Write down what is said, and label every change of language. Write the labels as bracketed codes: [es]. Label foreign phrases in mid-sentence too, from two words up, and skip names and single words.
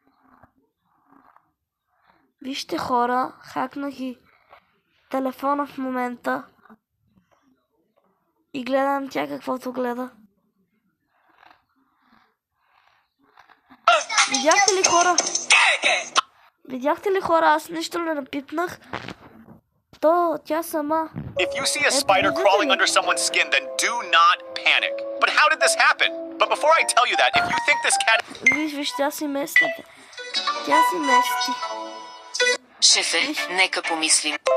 [bg] Вижте хора, хакнах и телефона в момента. И гледам тя каквото гледа. Видяхте ли хора? Видяхте ли хора? Аз нищо не напипнах. То тя сама. [en] If you see a spider crawling under someone's skin, then do not panic. But how did this happen? But before I tell you that, if you think this cat... [bg] Виж, тя си мести. Тя си мести. Шефе, нека помислим.